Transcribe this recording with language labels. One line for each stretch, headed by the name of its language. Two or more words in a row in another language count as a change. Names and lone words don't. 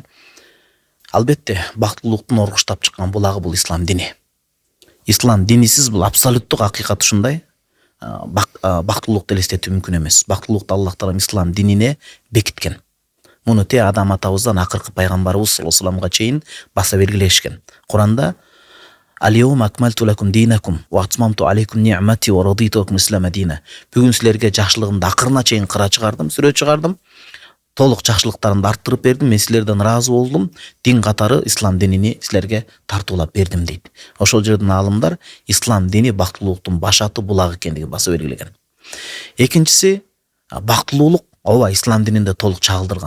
Kyrgyz: Албетте, бактылуулуктун оргуштап чыккан булагы бул ислам дини. Ислам динисиз бул абсолюттук акыйкат ушундай. Бактылуулукту элестетүү мүмкүн эмес. Бактылуулукту Аллах таалам ислам динине бекиткен. Муну те Адам атабыздан акыркы пайгамбарыбыз
Arabic: صلى الله عليه
Kyrgyz: вассаламга чейин баса белгилешкен. Куранда
Arabic: اليوم أكملت لكم دينكم وأتممت عليكم نعمتي ورضيت لكم الإسلام دينا.
Kyrgyz: Бүгүн силерге жакшылыгымды акырына чейин кыра чыгардым, сүрө чыгардым. Толук жакшылыктарымды арттырып бердим, мен силерден ыраазы болдум. Дин катары ислам динини силерге тартуулап бердим дейт. Ошол жерден аалымдар ислам дини бактылуулуктун башаты булагы экендиги баса белгилеген. Экинчиси, бактылуулук ооба ислам дининде толук чагылдырган.